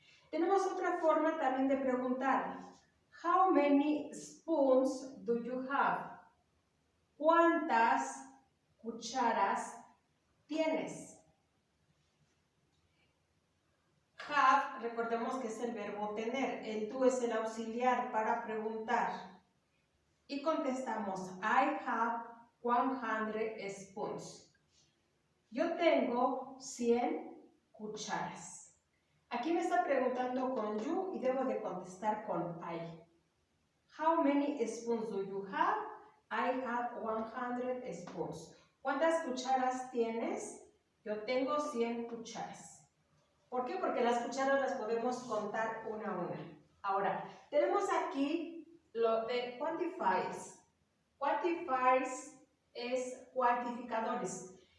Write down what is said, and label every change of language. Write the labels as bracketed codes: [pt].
[es] Tenemos otra forma también de preguntar. [en] How many spoons do you have? [es] ¿Cuántas cucharas tienes? Have, recordemos que es el verbo tener. El do es el auxiliar para preguntar. Y contestamos, [en] I have 100 spoons. [es] Yo tengo 100 cucharas. Aquí me está preguntando con you y debo de contestar con I. [en] How many spoons do you have? I have 100 spoons. [es] ¿Cuántas cucharas tienes? Yo tengo 100 cucharas. ¿Por qué? Porque las cucharas las podemos contar una a una. Ahora, tenemos aquí lo de quantifiers. Quantifiers es cuantificadores.